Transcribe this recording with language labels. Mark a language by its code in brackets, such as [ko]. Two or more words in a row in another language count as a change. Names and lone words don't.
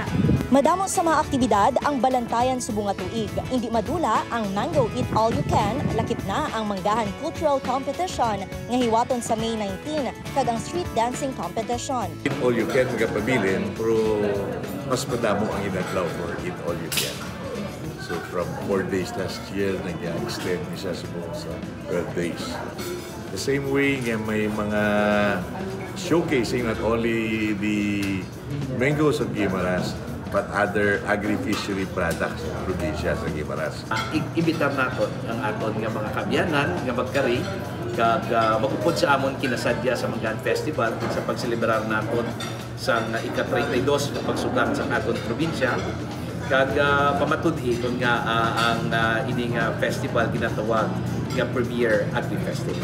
[hil] Madamo sa mga aktibidad ang balantayan subong nga tuig. Hindi madula ang Mango Eat All You Can, lakip na ang Manggahan Cultural Competition nga hiwaton sa May 19 kag ang Street Dancing Competition. Eat All You Can nga pabilin, pero mas madamo ang inadlaw for Eat All You Can. [en] So from 4 days last year, [hil] nag-extend siya subong sa 12 days. [en] The same way [hil] nga may mga [en] showcasing not only the mangoes of Guimaras, but other agri-fishery products [hil] sa probinsya sa Guimaras. Ibitar nato ang aton nga mga kabyanan nga magkari kag magupod sa amon kinasadya sa Manggahan Festival sa pagselebrar naton sa ika-32 nga pagsugat sa aton probinsya kag pamatud-i kun nga ang ining festival ginatawag nga Premier Agri-Festival.